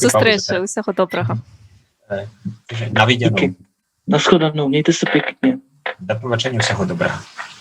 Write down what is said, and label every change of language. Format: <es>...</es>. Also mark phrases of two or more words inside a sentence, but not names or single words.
<be>Дзякуй, Павел, за</be> <uk>зустрічі, усього доброго. Навідяну.</uk> <cs>Díky. Naschledanou. Mějte se pěkně.</cs> <be>Да пабачення, усяго добрага.</be>